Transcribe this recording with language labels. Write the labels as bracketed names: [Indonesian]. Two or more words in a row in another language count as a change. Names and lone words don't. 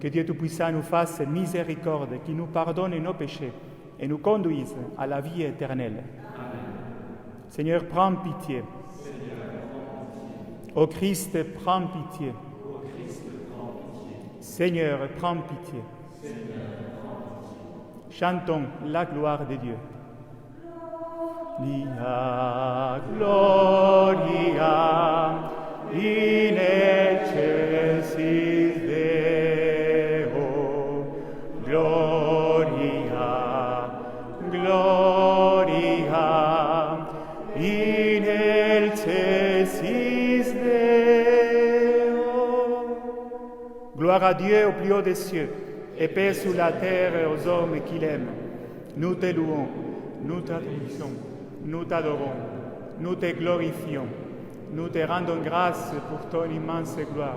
[French] Que Dieu Tout-Puissant nous fasse miséricorde, qu'il nous pardonne nos péchés et nous conduise à la vie éternelle. Amen. Seigneur, prends pitié. Ô Christ, prends pitié. Seigneur, prends pitié. Chantons la gloire de Dieu. [Latin] Gloria, gloria, in excelsis Deo. Gloria, gloria, in excelsis Deo. [French] Gloire à Dieu au plus haut des cieux, et paix sur la terre et aux hommes qu'il aime. Nous te louons, nous t'adorons, nous t'adorons, nous te glorifions, nous te rendons grâce pour ton immense gloire.